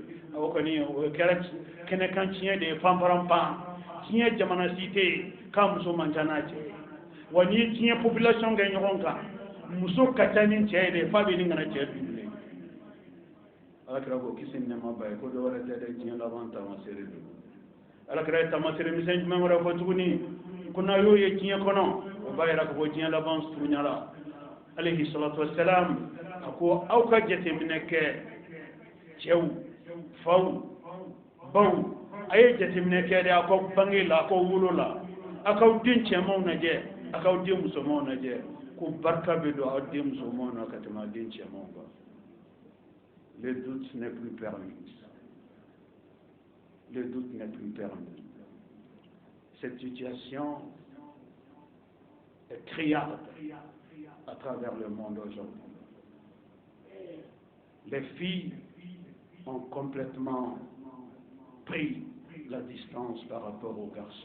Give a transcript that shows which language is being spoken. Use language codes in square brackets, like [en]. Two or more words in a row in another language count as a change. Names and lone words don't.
[bm] o kɔni o kɛra kɛnɛkan tiɲɛ de ye panparanpan diɲɛ jamana si tɛ yen k'a muso man ca n'a cɛ ye wa n'i ye diɲɛ population kɛ ɲɔgɔn kan muso ka ca ni cɛ ye de f'a bɛ nin kana cɛ dumuni alakira ko kisi ni nɛɛma ba ye ko dɔ wɛrɛ tɛ dɛ diɲɛ laban taamasere don alakira ye taamasere misɛn jumɛn wɛrɛ fɔ tuguni ko n'a y'o ye diɲɛ kɔnɔ o b'a yira k'a fɔ diɲɛ laban surunyara alayhi salatu wassalam a ko aw ka jateminɛ kɛ cɛw faw baw a ye jateminɛ kɛ de a k'aw bange la a k'aw wolo la a k'aw den cɛmanw lajɛ a k'aw den musomanw lajɛ ko barika bɛ don aw den musomanw na ka tɛmɛ aw den cɛmanw kan [fr] le doute n'est plus permis le doute n'est plus permis cette situation est criarde à travers le monde aujourd'hui. Les filles ont complètement pris la distance par rapport aux garçons.